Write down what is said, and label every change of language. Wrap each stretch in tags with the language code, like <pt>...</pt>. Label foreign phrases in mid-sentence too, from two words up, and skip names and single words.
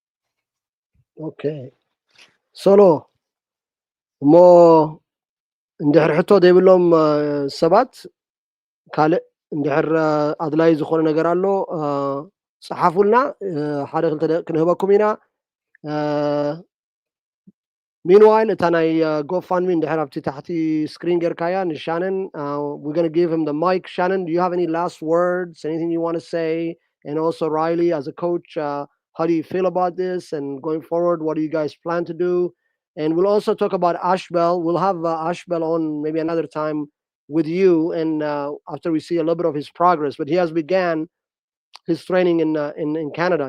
<ti>ኦኬ ሶሎ እሞ እንድሕር ሕቶ ዘይብሎም ሰባት ካልእ እንድሕር ኣድላይ ዝኾነ ነገር ኣሎ صحفولنا ሓደ ክልተ ክንህበኩም ኢና meanwhile እታናይ GoFundMe እንድሕር ኣብቲ ታሕቲ ስክሪን ጌርካያ ንሻነን</ti> <en>we're going to give him the mic. Shannon, do you have any last words, anything you want to say? And also Riley, as a coach, how do you feel about this and going forward, what do you guys plan to do? And we'll also talk about Ashbel. We'll have Ashbel on maybe another time with you and after we see a little bit of his progress, but he has began his training in Canada.</en>